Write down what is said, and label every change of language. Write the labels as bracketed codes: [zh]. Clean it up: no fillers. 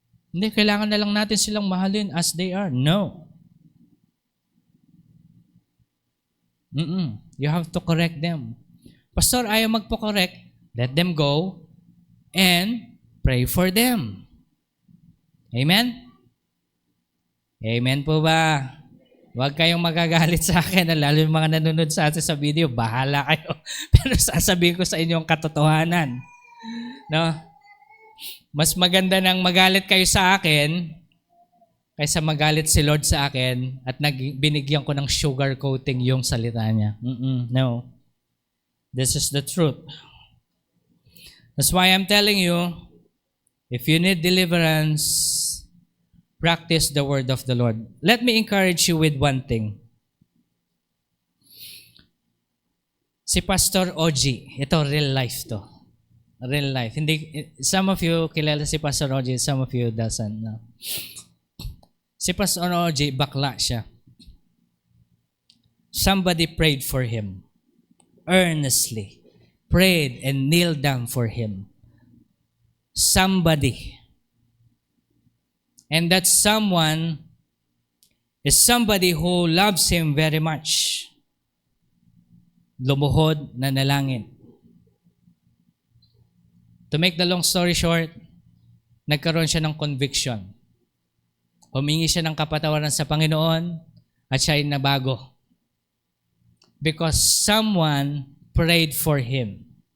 [tl] Hindi, kailangan na lang natin silang mahalin [en] as they are. [tl] No. [en] You have to correct them. Pastor, [tl] ayaw magpo-correct. [en] Let them go and pray for them. [tl] Amen? Amen po ba? Huwag kayong magagalit sa akin, lalo yung mga nanonood sa atin sa video, bahala kayo. Pero sasabihin ko sa inyo ang katotohanan. No? Mas maganda nang magalit kayo sa akin kaysa magalit si Lord sa akin at binigyan ko ng sugar coating yung salita niya. [en] No. This is the truth. That's why I'm telling you, if you need deliverance, practice the word of the Lord. Let me encourage you with one thing. [tl] Si Pastor OG, ito real life to. [en] Real life. Hindi, some of you [tl] kilala si [en] Pastor OG, some of you doesn't. No. [tl] Si Pastor OG, bakla siya. [en] Somebody prayed for him. Earnestly. Prayed and kneeled down for him. Somebody. And that someone is somebody who loves him very much. [tl] Lumuhod na nalangin. [en] To make the long story short, [tl] nagkaroon siya ng [en] conviction. [tl] Humingi siya ng kapatawaran sa Panginoon at siya ay nabago. [en] Because someone prayed for him.